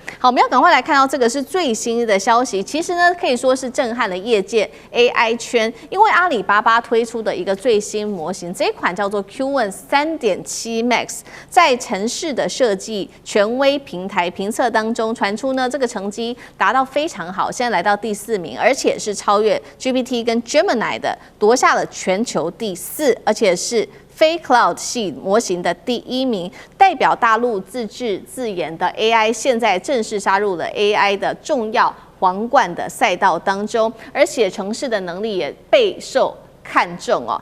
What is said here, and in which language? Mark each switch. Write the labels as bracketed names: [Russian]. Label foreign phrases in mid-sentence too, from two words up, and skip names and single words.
[Chinese] 好，我們要趕快來看到這個是最新的消息，其實呢可以說是震撼了業界 AI 圈，因為阿里巴巴推出的一個最新模型，這一款叫做 Q1 3.7 Max， 在程式的設計權威平台評測當中傳出呢，這個成績達到非常好，現在來到第4名，而且是超越 GPT 跟 Gemini 的，奪下了全球第4，而且是非 Cloud 系模型的第1名，代表大陸自制自研的 AI 現在正式殺入了 AI 的重要皇冠的賽道當中，而寫程式的能力也備受看重哦。